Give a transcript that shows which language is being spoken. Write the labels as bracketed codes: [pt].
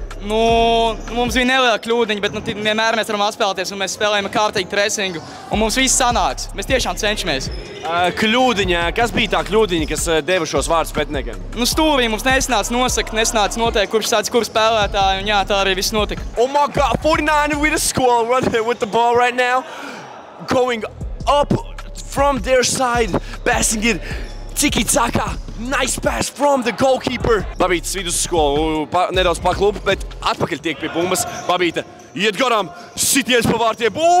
[lv] Mums bija neliela kļūdiņa, bet vienmēr mēs varam atspēlēties un mēs spēlējam kārtīgi presingu. Un mums viss sanāks. Mēs tiešām cenšamies. Kļūdiņa. Kas bija tā kļūdiņa, kas deva šos vārdus pretiniekiem? Stūrī mums nesanāca nosakt, nesanāca noteikt, kurš sāc, kurš spēlētāji, un jā, tā arī viss notika. [en] Oh my God, 49 with the squall running with the ball right now. Going up from their side, passing it. Tiki-taka, nice pass from the goalkeeper. [lv] Babītas vidusskola nedaudz paklub, bet atpakaļ tiek pie bumbas. Babīta iet garām, sitiens pa vārtiem.